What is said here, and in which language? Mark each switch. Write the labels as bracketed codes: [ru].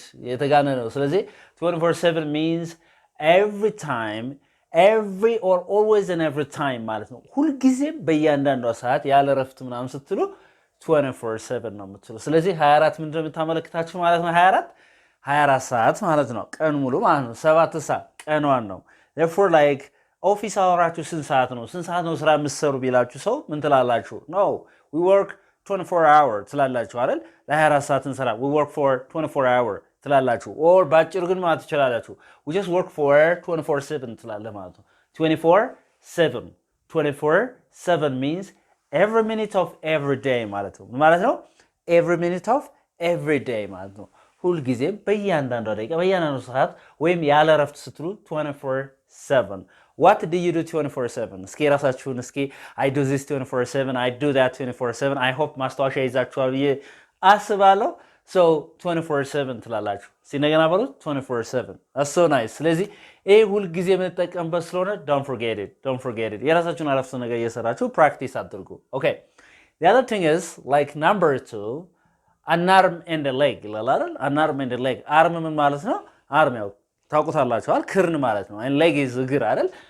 [am] የተጋነነ ነው። ስለዚህ 24/7 [en] means every time, every or always and every time [am] ማለት ነው። ሁልጊዜም በእያንዳንዷ ሰዓት ያለ እረፍት ምናምን ስትሉ 24/7 ነው የምትሉ። ስለዚህ 24 ምንድን ነው የምታመለክታችሁ ማለት ነው? 24 ሰዓት ማለት ነው። ቀን ሙሉ ማለት ነው። 7 ሰዓት ቀኗን ነው። therefore like ኦፊስ አወራችሁ ስንት ሰዓት ነው ስራ የምትሰሩ ቢላችሁ ሰው ምን ትላላችሁ? [en] No, we work 24 hours [am] ትላላችሁ አይደል? ለ24 ሰዓት እንሰራ. [en] We work for 24 hours [am] ትላላችሁ. or ባጭሩ ግን ማለት ትችላላችሁ [en] we just work for 24/7 [am] ትላለህ ማለት ነው. [en] 24/7 means every minute of every day [am] ማለት ነው. ማለት ነው [en] every minute of every day ማለት ነው. [am] ሁልጊዜም በእያንዳንዷ ደቂቃ በእያንዳንዱ ሰዓት ወይም ያለ እረፍት ስትሉ 24/7. [en] What do you do 24/7? [am] እስኪ ራሳችሁን እስኪ [en] I do this 24/7, I do that 24/7. I hope [am] ማስታወሻ ይዛችኋል ብዬ አስባለሁ. [en] So 24/7 [am] ትላላችሁ። ሲነገና በሉት [en] 24/7. That's so nice. [am] ስለዚህ ይሄ ሁልጊዜ የምንጠቀምበት ስለሆነ [en] don't forget it. [am] የራሳችሁን አረፍተ ነገር እየሰራችሁ ፕራክቲስ አድርጉ. [en] Okay. The other thing is like number 2, an arm and a leg [am] ይላል አይደል? [en] An arm and a leg. [am] አርም ምን ማለት ነው? አርም ያው ታውቁታላችኋል ክርን ማለት ነው። [en] and leg is [am] እግር አይደል?